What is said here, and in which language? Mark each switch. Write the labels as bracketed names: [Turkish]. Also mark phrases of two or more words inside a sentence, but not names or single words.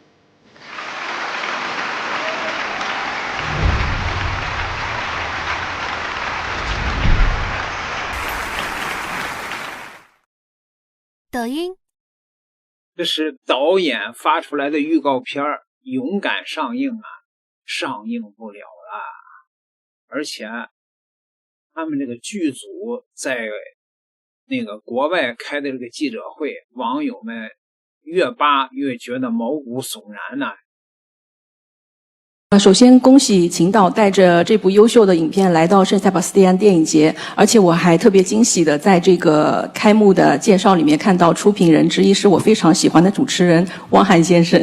[Chinese] 抖音，這是導演發出來的預告片，勇敢上映啊，上映不了了。而且他們這個劇組在那個國外開的這個記者會，網友們越扒越覺得毛骨悚然呢。首先恭喜秦導帶着這部優秀的影片來到聖塞巴斯蒂安電影節，而且我還特別驚喜的在這個開幕的介紹裡面看到出品人之一是我非常喜歡的主持人汪涵先生。